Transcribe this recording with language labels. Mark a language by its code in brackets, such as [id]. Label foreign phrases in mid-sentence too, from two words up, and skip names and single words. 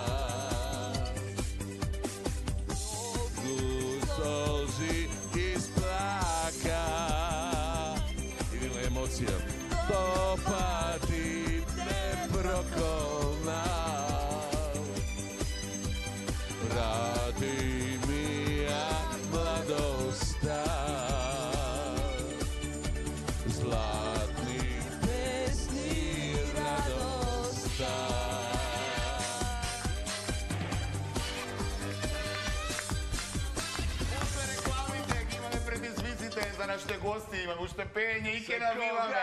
[mk] Солзи исплака. Идемо емоција. Сто пати те проколнам. Врати ми ја младоста. Златни песни радоста. Уште рекламите, ги имаме предизвиците за нашите гости, имаме уште пење и ке навиваме.